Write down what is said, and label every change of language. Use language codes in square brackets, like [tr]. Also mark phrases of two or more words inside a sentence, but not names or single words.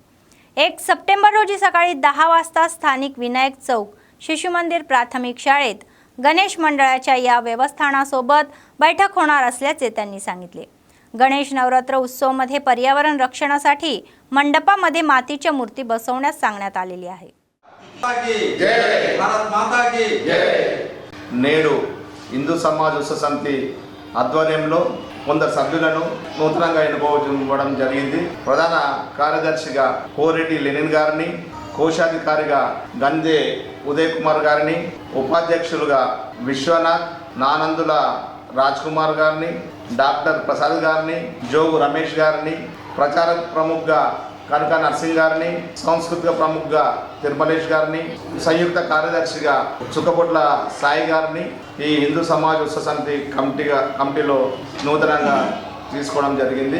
[mr] 1 सप्टेंबर रोजी सकाळी 10 वाजता स्थानिक विनायक चौक शिशुमंदिर प्राथमिक शाळेत गणेश मंडळाच्या या व्यवस्थापनासोबत बैठक होणार असल्याचे त्यांनी सांगितले. गणेश नवरात्र उत्सवमध्ये पर्यावरण रक्षणासाठी मंडपामध्ये मातीच्या मूर्ती बसवण्यास सांगण्यात आलेली आहे. [te] నేడు హిందూ సమాజ్ ఉత్సవ సమితి ఆధ్వర్యంలో కొందరు సభ్యులను నూతనంగా ఎన్నుకోవడం జరిగింది. ప్రధాన కార్యదర్శిగా కోరెడ్డి లెనిన్ గారిని, కోశాధికారిగా గందే ఉదయ్ కుమార్ గారిని, ఉపాధ్యక్షులుగా విశ్వనాథ్, నానందుల రాజ్ కుమార్ గారిని, డాక్టర్ ప్రసాద్ గారిని, జోగు రమేష్ గారిని, ప్రచార ప్రముఖగా కనక నర్సింగ్ గారిని, సాంస్కృతిక ప్రముఖగా తిరుమలేష్ గారిని, సంయుక్త కార్యదర్శిగా చుక్కబొట్ల సాయి గారిని ఈ హిందూ సమాజ్ ఉత్సవ సమితి కమిటీలో నూతనంగా తీసుకోవడం జరిగింది.